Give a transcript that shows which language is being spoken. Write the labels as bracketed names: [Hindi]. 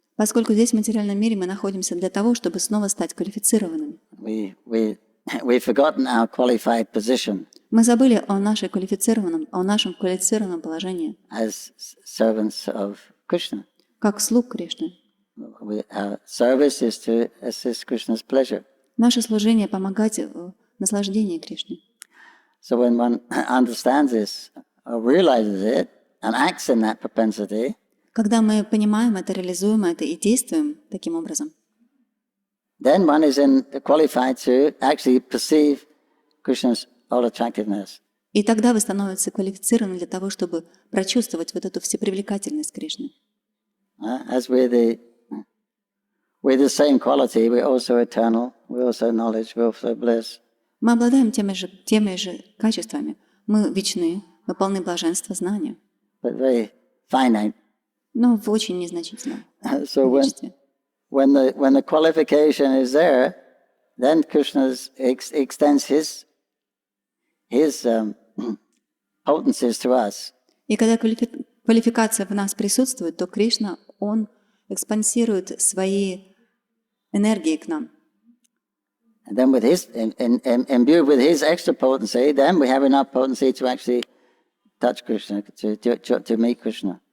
[Russian] Поскольку здесь, в материальном мире, мы находимся для того, чтобы снова стать квалифицированными. [English] We've forgotten our qualified position. [Russian] Мы забыли о нашем квалифицированном положении. [English] As servants of Krishna. [Russian] Как слуг Кришны. [English] Our service is to assist Krishna's pleasure. [Russian] Наше служение — помогать в наслаждении Кришны. [English] So when one understands this, or realizes it, and acts in that propensity, [Russian] когда мы понимаем это, реализуем это и действуем таким образом, [English] then one is qualified to actually perceive Krishna's all attractiveness. [Russian] И тогда вы становитесь квалифицированы для того, чтобы прочувствовать вот эту всепривлекательность Кришны. [English] As we're the same quality, we're also eternal, we're also knowledge, we're also bliss. [Russian] Мы обладаем теми же качествами. Мы вечны, мы полны блаженства, знания. [English] But very finite. [Russian] Но в очень незначительном [English] So [Russian] количестве. [English] when the qualification is there, then Krishna extends his potencies to us. [Russian] И когда квалификация в нас присутствует, то Кришна, он экспансирует свои энергии к нам. [English] And then with imbued with his extra potency, then we have enough potency to actually touch Krishna, to meet Krishna.